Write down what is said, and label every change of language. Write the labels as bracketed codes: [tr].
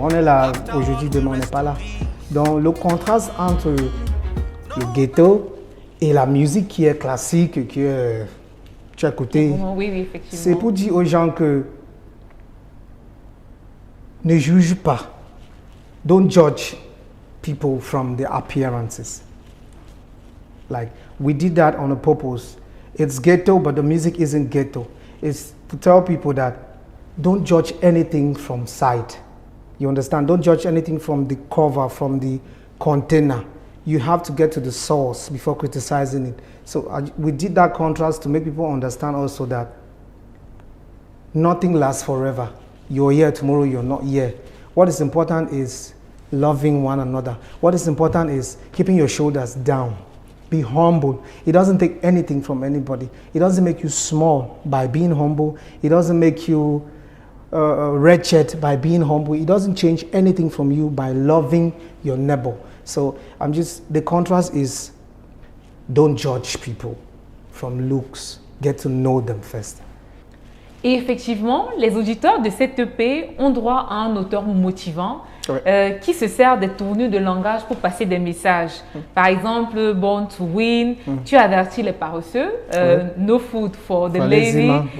[fr] On est là aujourd'hui, demain on n'est pas là. Donc le contraste entre le ghetto et la musique qui est classique, tu as écouté, oui, effectivement. C'est pour dire aux gens que ne juge pas. [en] Don't judge people from their appearances. Like, we did that on a purpose. It's ghetto, but the music isn't ghetto. It's to tell people that don't judge anything from sight. You understand? Don't judge anything from the cover, from the container. You have to get to the source before criticizing it. So we did that contrast to make people understand also that nothing lasts forever. You're here tomorrow, you're not here. What is important is loving one another. What is important is keeping your shoulders down. Be humble. It doesn't take anything from anybody. It doesn't make you small by being humble. It doesn't make you wretched by being humble. It doesn't change anything from you by loving your neighbor. So the contrast is don't judge people from looks. Get to know them first. [fr] Et effectivement, les auditeurs de cette EP ont droit à un auteur motivant qui se sert des tournures de langage pour passer des messages. Par exemple, Born to Win, tu avertis les paresseux, No Food for the Lazy.